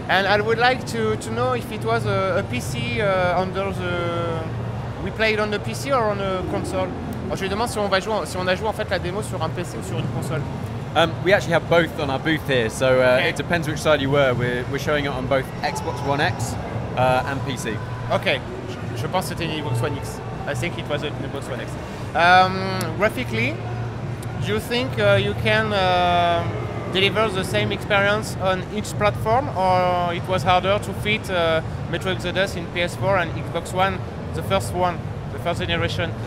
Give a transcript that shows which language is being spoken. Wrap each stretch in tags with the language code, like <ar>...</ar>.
<en>And I would like to know if it was a PC under the... We played on the PC or on a console?</en> <fr>Alors, je lui demande si on a joué en fait la démo sur un PC ou sur une console.</fr> <en>We actually have both on our booth here, so it depends which side you were. We're showing it on both Xbox One X and PC.</en> <fr>Ok, je pense que c'était une Xbox One X.</fr> <en>I think it was an Xbox One X. Graphically, do you think you can deliver the same experience on each platform, or it was harder to fit Metro Exodus in PS4 and Xbox One, the first generation?</en>